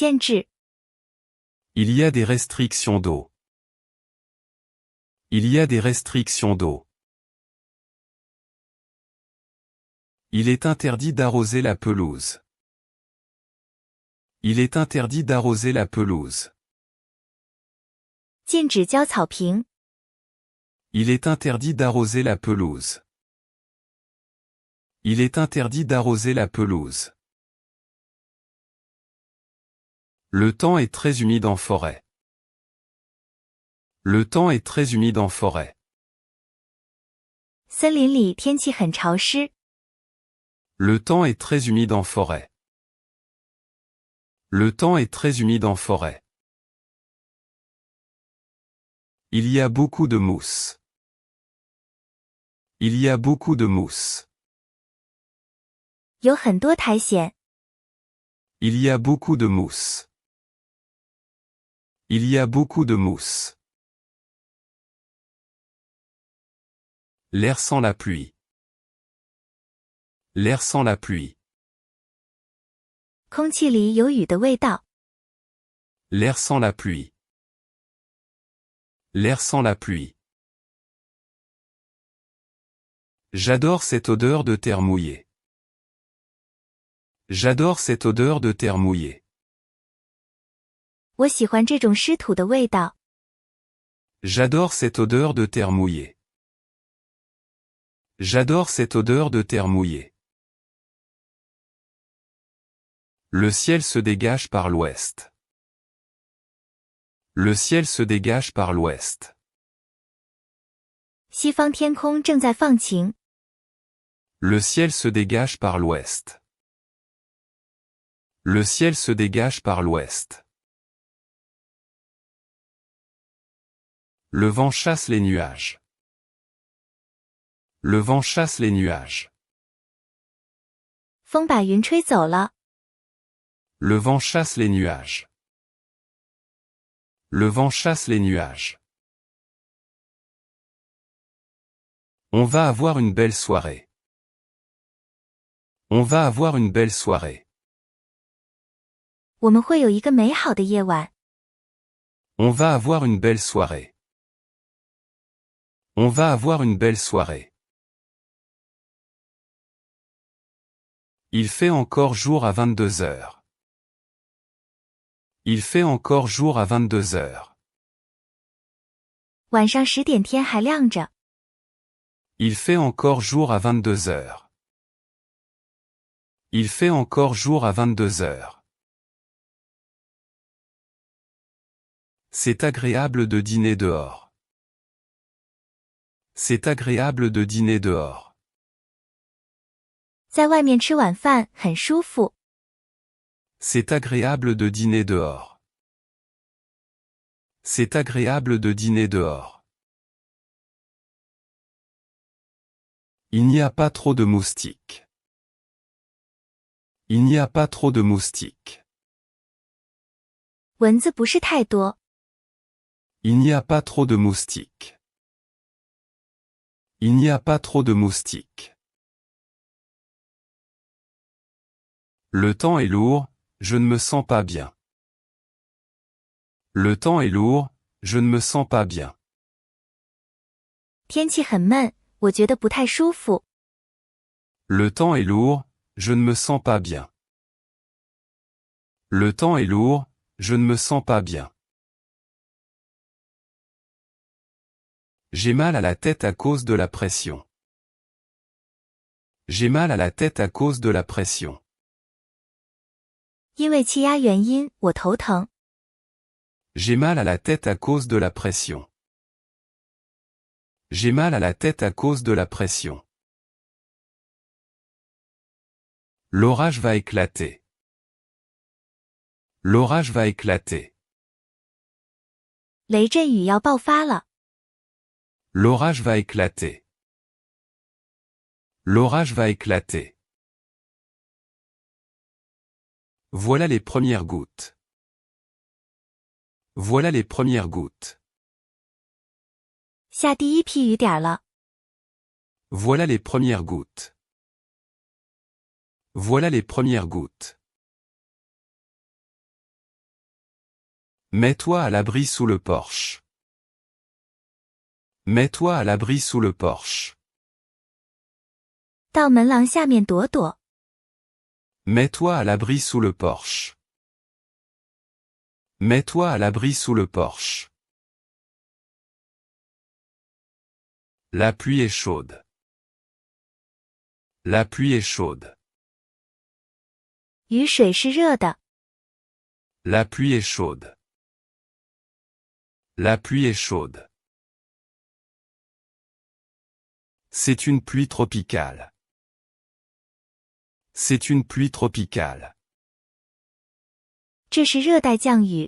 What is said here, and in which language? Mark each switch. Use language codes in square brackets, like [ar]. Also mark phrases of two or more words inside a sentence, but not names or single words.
[zh] 有用水限制， [fr] Il y a des restrictions d'eau. Il y a des restrictions d'eau. Il est interdit d'arroser la pelouse. Il est interdit d'arroser la pelouse. [zh] 禁止浇草坪。 [fr] Il est interdit d'arroser la pelouse. Il est interdit d'arroser la pelouse. Le temps est très humide en forêt. Le temps est très humide en forêt. [zh] 森林里天气很潮湿。 [fr] Le temps est très humide en forêt. Le temps est très humide en forêt. Il y a beaucoup de mousse. Il y a beaucoup de mousse. [zh] 有很多苔藓。 [fr] Il y a beaucoup de mousse. Il y a beaucoup de mousse. L'air sent la pluie. L'air sent la pluie. [zh] 空气里有雨的味道。 [fr] L'air sent la pluie. L'air sent la pluie. J'adore cette odeur de terre mouillée. J'adore cette odeur de terre mouillée. [zh] 我喜欢这种湿土的味道。 [fr] J'adore cette odeur de terre mouillée. J'adore cette odeur de terre mouillée. Le ciel se dégage par l'ouest. Le ciel se dégage par l'ouest. [zh] 西方天空正在放晴。 [fr] Le ciel se dégage par l'ouest. Le ciel se dégage par l'ouest. Le vent chasse les nuages. Le vent chasse les nuages. [zh] 风把云吹走了。 [fr] Le vent chasse les nuages. Le vent chasse les nuages. On va avoir une belle soirée. On va avoir une belle soirée. [zh] 我们会有一个美好的夜晚。 [fr] On va avoir une belle soirée. On va avoir une belle soirée. Il fait encore jour à 22 heures. Il fait encore jour à 22 heures. [zh] 晚上10点天还亮着。 [fr] Il fait encore jour à 22 heures. Il fait encore jour à 22 heures. C'est agréable de dîner dehors. C'est agréable de dîner dehors. [zh] 在外面吃晚饭很舒服。 [fr] C'est agréable de dîner dehors. C'est agréable de dîner dehors. Il n'y a pas trop de moustiques. Il n'y a pas trop de moustiques. [zh] 蚊子不是太多。 [fr] Il n'y a pas trop de moustiques. Il n'y a pas trop de moustiques. Le temps est lourd, je ne me sens pas bien. Le temps est lourd, je ne me sens pas bien. [zh] 天气很闷，我觉得不太舒服。 [fr] Le temps est lourd, je ne me sens pas bien. Le temps est lourd, je ne me sens pas bien. J'ai mal à la tête à cause de la pression. J'ai mal à la tête à cause de la pression. [zh] 因为气压原因，我头疼。 [fr] J'ai mal à la tête à cause de la pression. J'ai mal à la tête à cause de la pression. L'orage va éclater. L'orage va éclater. [zh] 雷阵雨要爆发了。 [fr] L'orage va éclater. L'orage va éclater. Voilà les premières gouttes. Voilà les premières gouttes. [zh] 下第一批雨点了。 [fr] Voilà les premières gouttes. Voilà les premières gouttes. Mets-toi à l'abri sous le porche. Mets-toi à l'abri sous le porche. [zh] 到门廊下面躲躲。 [fr] Mets-toi à l'abri sous le porche. Mets-toi à l'abri sous le porche. La pluie est chaude. La pluie est chaude. [zh] 雨水是热的。 [fr] La pluie est chaude. La pluie est chaude. C'est une pluie tropicale. C'est une pluie tropicale. [zh] 这是热带降雨。